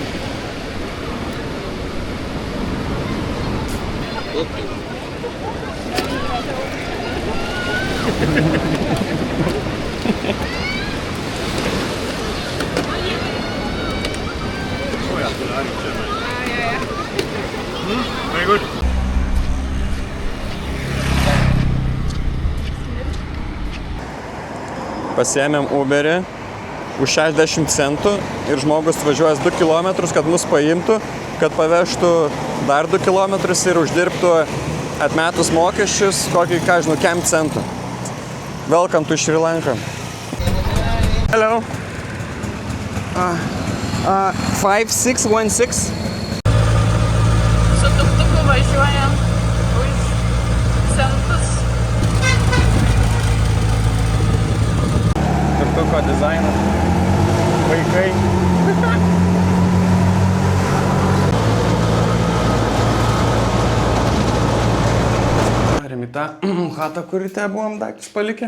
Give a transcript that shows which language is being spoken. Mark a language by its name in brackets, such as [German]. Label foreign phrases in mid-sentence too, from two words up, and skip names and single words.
[English] Okay. Very good. [Lithuanian] Pasiėmėm Uberį už 60 centų ir žmogus važiuojas 2 km, kad mus paimtų, kad pavežtų dar 2 km ir uždirbtų atmetus mokesčius kokį, ką žinau, 5 centų. [English] Welcome to Sri Lanka. Hello. 5616. [Lithuanian] Su tuktuku važiuojam už centus. Tuktuko dizainas. Vaikai. Darėm į tą chatą, kurį te buvom daiktus palikę.